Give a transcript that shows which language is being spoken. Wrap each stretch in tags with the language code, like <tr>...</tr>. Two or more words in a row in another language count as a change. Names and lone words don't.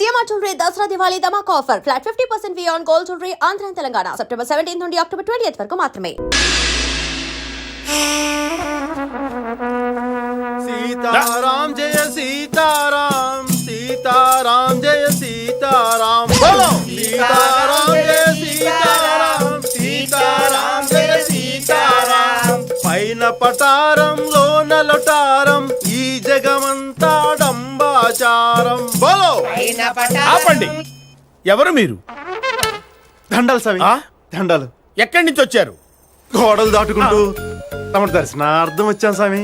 <en>Shalimar Jewelry Dasra Diwali Dhamak offer. Flat 50% fee on gold jewelry Andhra and Telangana.</en> <te>September 17th నుండి October 20th వరకు మాత్రమే.</te> <hi>सीताराम जय सीताराम सीताराम जय सीताराम बोलो सीताराम जय सीताराम सीताराम जय सीताराम</hi> <te>పైన పటారం లోన లొటారం ఈ జగమంతా డంబాచారం</te> <hi>బోలో</hi> <te>ఆపండి. ఎవరు మీరు? దండాలు స్వామి దండాలు. ఎక్కడి నుంచి వచ్చారు? గోడలు దాటుకుంటూ తమ దర్శనార్థం వచ్చాను స్వామి.</te>